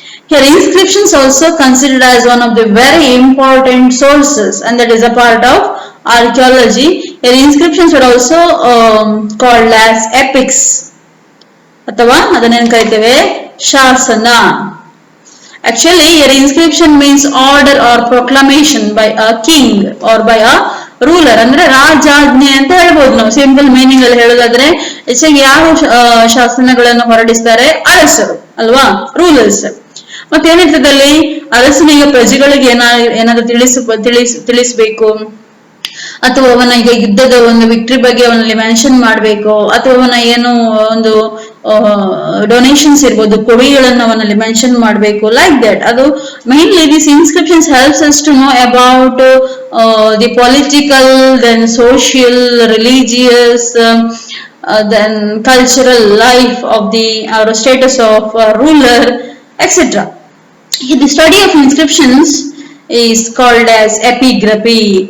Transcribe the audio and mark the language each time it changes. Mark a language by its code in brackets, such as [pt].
[en] Here, inscriptions also considered as one of the very important sources, and that is a part of archaeology. Here, inscriptions were also called as epics, [kn] ಅಥವಾ ಅದನ್ನೇನು ಕರಿತೇವೆ ಶಾಸನ. [en] Actually, your inscription means order or proclamation by a king or by a ruler. [kn] ಅಂದ್ರೆ ರಾಜಾಜ್ಞೆ ಅಂತ ಹೇಳ್ಬೋದು ನಾವು simple meaning ಅಲ್ಲಿ ಹೇಳೋದಾದ್ರೆ. ಹೆಚ್ಚಾಗಿ ಯಾವ ಶಾಸನಗಳನ್ನು ಹೊರಡಿಸ್ತಾರೆ? ಅರಸರು ಅಲ್ವಾ, ರೂಲರ್ಸ್. ಮತ್ತೇನಿರ್ತದಲ್ಲಿ ಅರಸನಿಗೆ ಪ್ರಜೆಗಳಿಗೆ ಏನಾದ್ರು ತಿಳಿಸಬೇಕು, ಅಥವಾ ಅವನ ಈಗ ಯುದ್ಧದ ಒಂದು ವಿಕ್ಟ್ರಿ ಬಗ್ಗೆ ಅವನಲ್ಲಿ ಮೆನ್ಷನ್ ಮಾಡಬೇಕು, ಅಥವಾ ಅವನ ಏನು ಒಂದು ಡೊನೇಷನ್ಸ್ ಇರ್ಬೋದು, ಕೊಡುಗೆಗಳನ್ನು ಅವನಲ್ಲಿ ಮೆನ್ಷನ್ ಮಾಡಬೇಕು, [en] Like that. ಅದು mainly this inscriptions helps us to know about the political, then social, religious, then cultural life of the status of ruler, etc. The study of inscriptions is called as epigraphy.